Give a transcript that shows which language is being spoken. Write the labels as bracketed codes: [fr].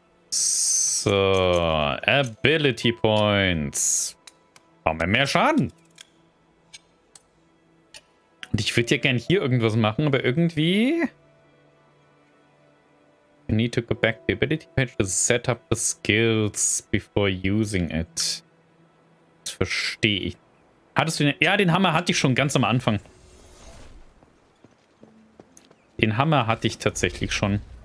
[de] So, Ability Points. Machen wir mehr Schaden. Und ich würde ja gern hier irgendwas machen, aber irgendwie... [en] You need to go back to the ability page to set up the skills before using it. [de] Das verstehe ich. Hattest du den... Ja, den Hammer hatte ich schon ganz am Anfang. Den Hammer hatte ich tatsächlich schon.